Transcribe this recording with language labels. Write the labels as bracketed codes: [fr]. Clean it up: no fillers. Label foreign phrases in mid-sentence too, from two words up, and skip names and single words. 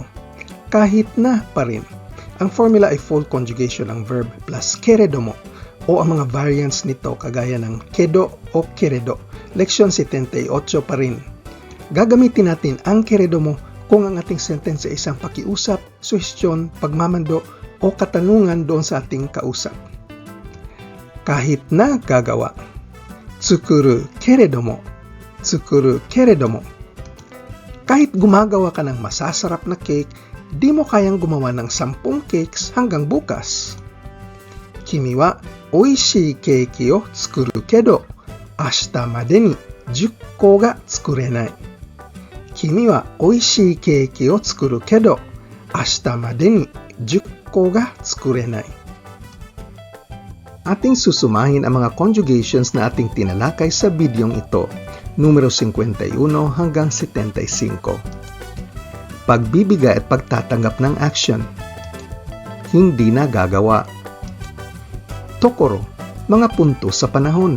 [tl] Kahit na pa rin. Ang formula ay [en] full conjugation [tl] ng verb plus keredomo o ang mga variants nito kagaya ng kedo o keredo. Leksyon 78 pa rin. Gagamitin natin ang keredomo kung ang ating sentence ay isang pakiusap, suhestyon, pagmamando o katanungan doon sa ating kausap. Kahit na gagawa. [ja] 作るけれども。作るけれども. Kahit gumagawa ka ng masasarap na cake, di mo kayang gumawa ng 10 cakes hanggang bukas. 君は美味しいケーキを作るけど、明日までに10個が作れない. 君は美味しいケーキを作るけど、明日までに10個が作れない. [tl] Ating susumahin ang mga conjugations na ating tinalakay sa bidyong ito, numero 51 hanggang 75. Pagbibigay at pagtatanggap ng action. Hindi na gagawa. Tokoro, mga punto sa panahon.